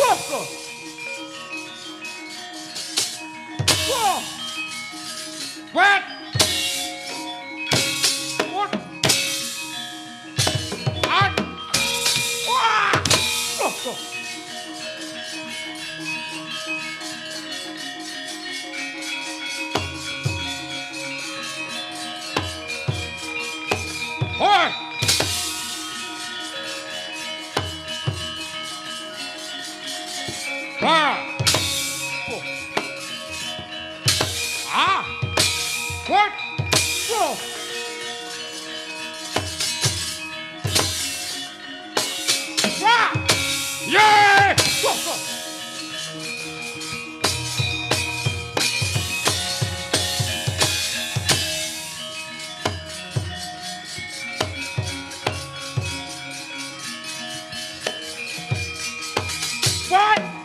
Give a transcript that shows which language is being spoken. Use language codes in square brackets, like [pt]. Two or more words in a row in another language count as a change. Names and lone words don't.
[en] Wait! What? Out! Wah! Oi! Wah! Ah! What? Whoa! Wah! Yeah! Whoa! What?